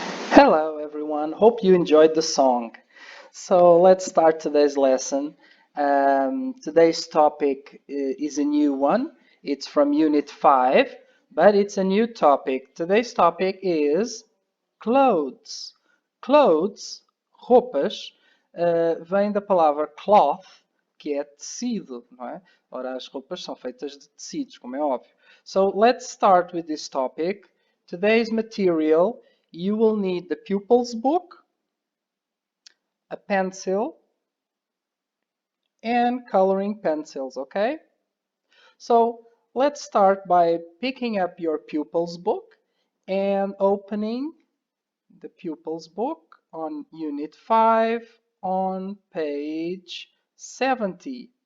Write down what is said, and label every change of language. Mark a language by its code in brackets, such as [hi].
[en] Hello everyone, hope you enjoyed the song. So let's start today's lesson. Today's topic is a new one. It's from Unit 5, but it's a new topic. Today's topic is clothes. [pt] Clothes, roupas, vem da palavra cloth, que é tecido, não é? Ora, as roupas são feitas de tecidos, como é óbvio. [en] So let's start with this topic. Today's material, you will need the pupil's book, a pencil, and coloring pencils, okay? So let's start by picking up your pupil's book and opening the pupil's book on Unit 5 on page 70.